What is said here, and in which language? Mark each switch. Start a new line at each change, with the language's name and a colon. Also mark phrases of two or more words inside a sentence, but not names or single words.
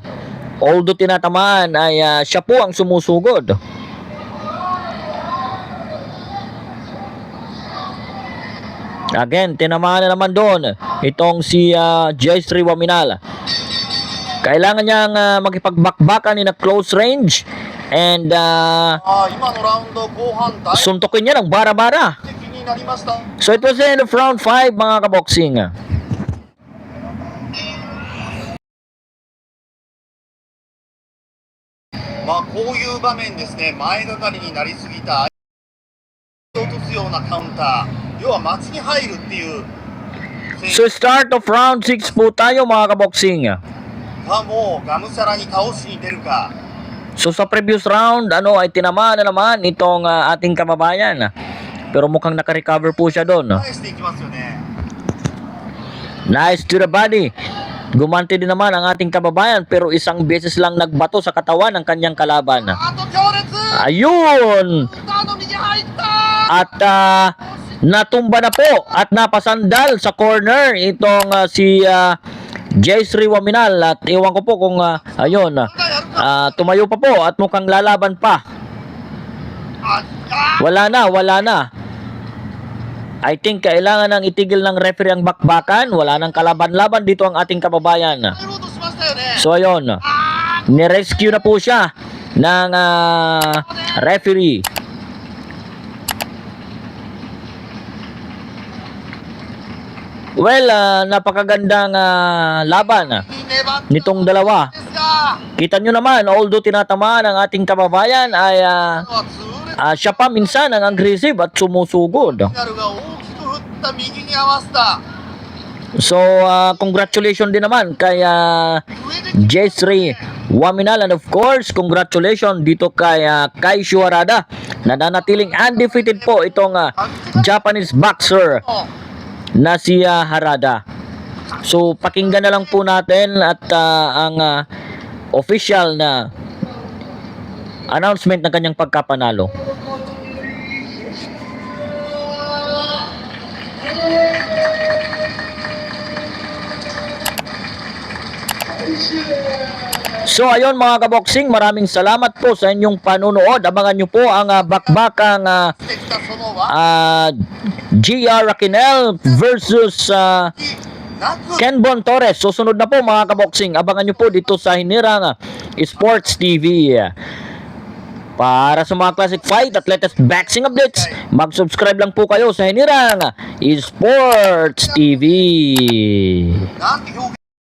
Filipino: Although tinatamaan ay siya po ang sumusugod. Again, tinamaan na naman doon itong si J3 Waminal. Kailangan niyang makipagbakbakan
English: in a close range and
Japanese: 今のラウンド後半大
Filipino: suntukin niya ng bara-bara.
Japanese: 敵になりました
English: So it was the end of round 5
Filipino: mga kaboksing.
Japanese: まあこういう場面ですね、前がかりになりすぎた相手を落とすようなカウンター、要は待ちに入るっていう選
English: So start of round 6
Filipino: po tayo mga kaboksing.
Japanese: 手がもうがむしゃらに倒しに出るか、
Filipino: So sa previous round ay tinamaan na naman itong ating kababayan. Pero mukhang naka-recover po siya doon.
Japanese: 返していきますよね。
English: Nice to the body.
Filipino: Gumanti din naman ang ating kababayan pero isang beses lang nagbato sa katawan ng kanyang kalaban.
Japanese: あと強烈
Filipino: Ayun!
Japanese: カウンターの右入った
Filipino: At natumba na po at napasandal sa corner itong si J3 Waminal. At iwan ko po kung ayun, tumayo pa po at mukhang lalaban pa.
Japanese: あ
Filipino: Wala na.
English: I think
Filipino: kailangan nang itigil ng referee ang bakbakan. Wala nang kalaban-laban dito ang ating kababayan.
Japanese: 入ろうとしましたよね。
Filipino: So ayun, nirescue na po siya ng referee. Well, napakagandang laban
Japanese: 粘って
Filipino: nitong dalawa.
Japanese: ですが、
Filipino: Kita nyo naman, although tinatamaan ang ating kababayan, ay
Japanese: 痛烈
Filipino: siya pa minsan ang aggressive at sumusugod.
Japanese: なるが大きく振った右に合わせた。
Filipino: So, congratulations din naman kay
Japanese: 上で
English: J3 Waminal, and of course, congratulations
Filipino: dito kay
English: Kaishu Harada.
Filipino: Nananatiling undefeated po itong
English: Japanese boxer
Filipino: na si Harada. So, pakinggan na lang po natin at ang official na announcement ng kanyang pagkapanalo. So ayun mga kaboksing, maraming salamat po sa inyong panunood. Abangan nyo po ang bakbakang
Japanese: してきたそのは
Filipino: GR Raquel versus
Japanese: なく
Filipino: Kenbon Torres. Susunod na po mga kaboksing. Abangan nyo po dito sa Hinirang Sports TV. Para sa mga
English: classic fight
Filipino: at
English: latest boxing updates,
Filipino: mag-subscribe lang po kayo sa Hinirang Sports TV.
Japanese: なんて表現